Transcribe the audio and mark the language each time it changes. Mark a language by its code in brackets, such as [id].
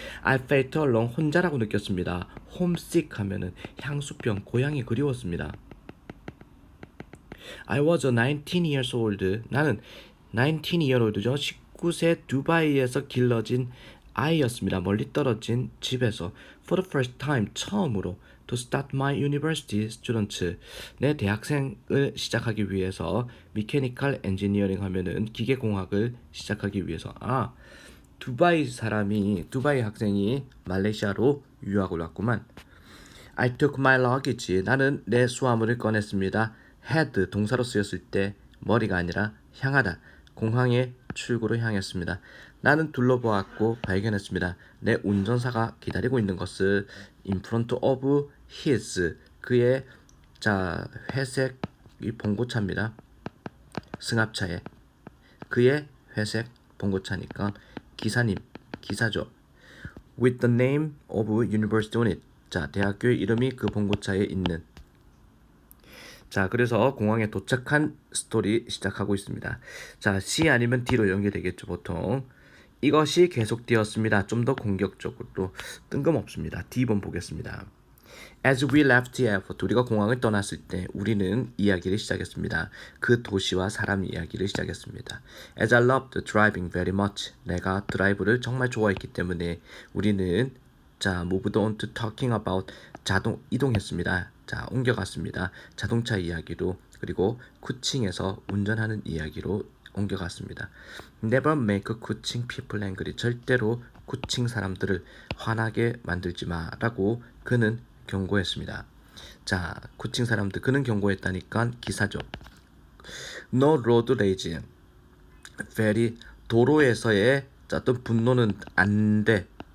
[en] I felt alone, [ko] 혼자라고 느꼈습니다. homesick 하면은 향수병, 고향이 그리웠습니다. [en] I was 19 years old. [ko] 나는 [en] 19 year old죠. [ko] 19세 두바이에서 길러진 I였습니다. 멀리 떨어진 집에서 [en] for the first time [ko] 처음으로 [en] to start my university students [ko] 내 대학생을 시작하기 위해서 mechanical engineering 하면은 기계공학을 시작하기 위해서 두바이 학생이 말레이시아로 유학을 왔구만. [en] I took my luggage. [ko] 나는 내 수화물을 꺼냈습니다. had 동사로 쓰였을 때 머리가 아니라 향하다. 공항의 출구로 향했습니다. 나는 둘러보았고 발견했습니다. 내 운전사가 기다리고 있는 것을 [en] in front of his [ko] 그의 회색 이 봉고차입니다. 승합차에 그의 회색 봉고차니까 기사죠. [en] With the name of university on it. [ko] 대학교의 이름이 그 봉고차에 있는. 그래서 공항에 도착한 스토리 시작하고 있습니다. C 아니면 D로 연결되겠죠, 보통. 이것이 계속되었습니다. 좀 더 공격적으로 뜬금없습니다. D번 보겠습니다. [en] As we left the airport, [ko] 우리가 공항을 떠났을 때 우리는 이야기를 시작했습니다. 그 도시와 사람 이야기를 시작했습니다. [en] As I loved driving very much, [ko] 내가 드라이브를 정말 좋아했기 때문에 우리는 [en] moved on to talking about [ko] 이동했습니다. 옮겨갔습니다. 자동차 이야기로 그리고 쿠칭에서 운전하는 이야기로 옮겨갔습니다. [en] Never make 쿠칭 people angry. [ko] 절대로 쿠칭 사람들을 화나게 만들지 마라고 그는 경고했습니다. 쿠칭 사람들 그는 경고했다니까 기사죠. [en] No road rage. [ko] very 도로에서의 어떤 분노는 안 돼.